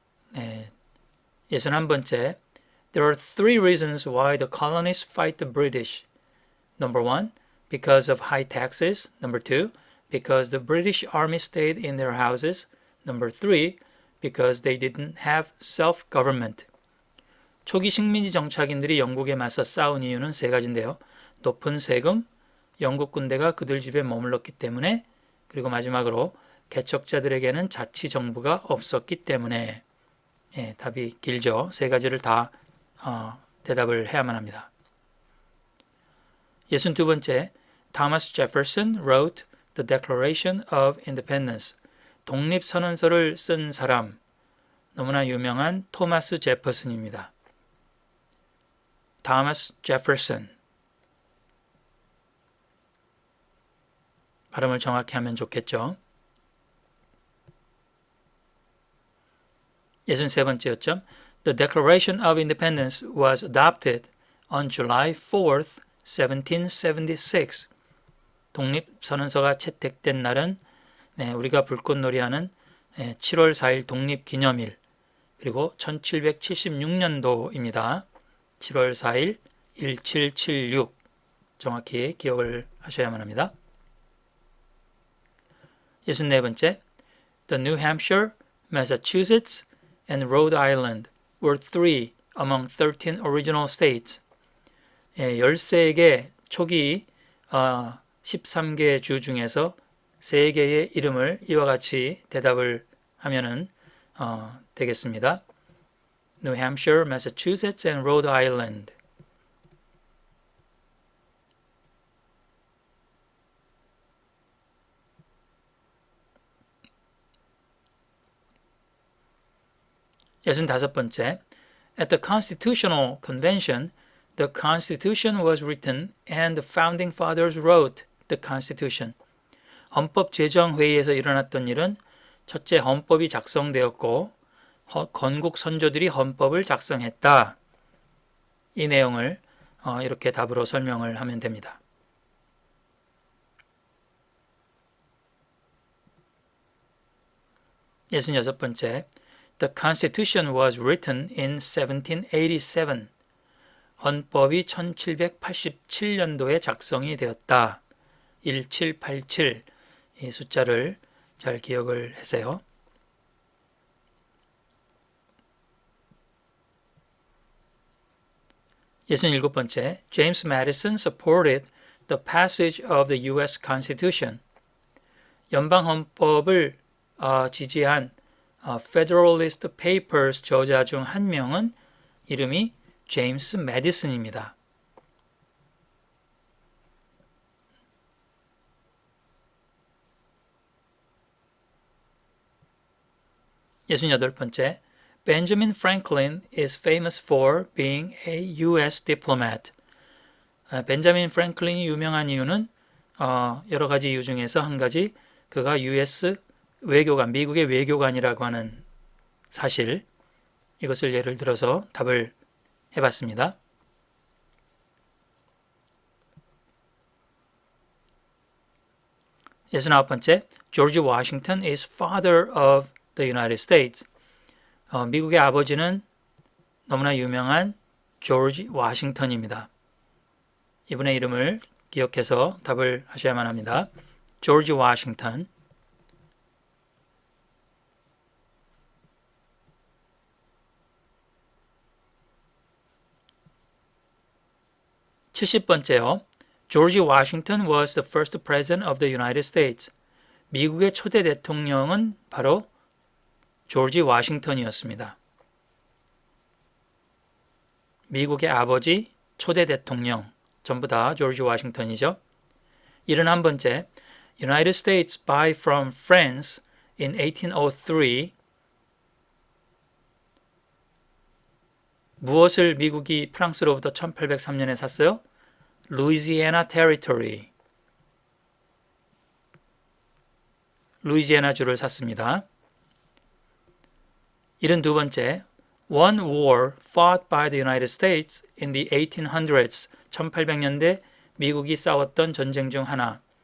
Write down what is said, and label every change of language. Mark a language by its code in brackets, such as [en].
[ko] 네, 61번째. [en] There are three reasons why the colonists fight the British. Number one, because of high taxes. Number two, because the British army stayed in their houses. Number three, because they didn't have self-government. [ko] 초기 식민지 정착인들이 영국에 맞서 싸운 이유는 세 가지인데요. 높은 세금, 영국 군대가 그들 집에 머물렀기 때문에, 그리고 마지막으로 개척자들에게는 자치 정부가 없었기 때문에. 예, 답이 길죠. 세 가지를 다 대답을 해야만 합니다. [en] 62번째, Thomas Jefferson wrote the Declaration of Independence. [ko] 독립선언서를 쓴 사람, 너무나 유명한 토마스 제퍼슨입니다. [en] Thomas Jefferson. [ko] 발음을 정확히 하면 좋겠죠. 63번째 요점. [en] The Declaration of Independence was adopted on July 4th, 1776. [ko] 독립선언서가 채택된 날은 우리가 불꽃놀이하는 7월 4일 독립기념일, 그리고 1776년도입니다. 7월 4일 1776 정확히 기억을 하셔야만 합니다. 64번째. The New Hampshire [en] Massachusetts, and Rhode Island were 3 among 13 original states. [ko] 13개 초기 13개 주 중에서 3개의 이름을 이와 같이 대답을 하면은 되겠습니다. [en] New Hampshire, Massachusetts, and Rhode Island. 번째, At the Constitutional Convention, the Constitution was written and the Founding Fathers wrote the Constitution. [ko] 헌법 제정 회의에서 일어났던 일은 첫째, 헌법이 작성되었고 건국 선조들이 헌법을 작성했다. 이 내용을 이렇게 답으로 설명을 하면 됩니다. [en] 66번째, The Constitution was written in 1787. [ko] 헌법이 1787년도에 작성이 되었다. 1787 이 숫자를 잘 기억을 하세요. [en] 67번째, James Madison supported the passage of the U.S. Constitution. [ko] 연방헌법을 지지한 Federalist Papers 저자 중 한 명은 이름이 제임스 매디슨입니다. [en] 68번째, Benjamin Franklin is famous for being a U.S. diplomat. [ko] 벤자민 프랭클린이 유명한 이유는 여러 가지 이유 중에서 한 가지, 그가 U.S. 외교관, 미국의 외교관이라고 하는 사실, 이것을 예를 들어서 답을 해봤습니다. [en] 69번째, George Washington is father of the United States. [ko] 미국의 아버지는 너무나 유명한 조지 워싱턴입니다. 이분의 이름을 기억해서 답을 하셔야만 합니다. 조지 워싱턴. 70번째요. [en] George Washington was the first president of the United States. [ko] 미국의 초대 대통령은 바로 조지 워싱턴이었습니다. 미국의 아버지, 초대 대통령 전부 다 조지 워싱턴이죠. [en] 71번째, United States buy from France in 1803. [ko] 무엇을 미국이 프랑스로부터 1803년에 샀어요? 루이지애나 테리토리. 루이지애나주를 샀습니다. [en] 72번째, One war fought by the United States in the 1800s. [ko] 1800년대 미국이 싸웠던 전쟁 중 하나.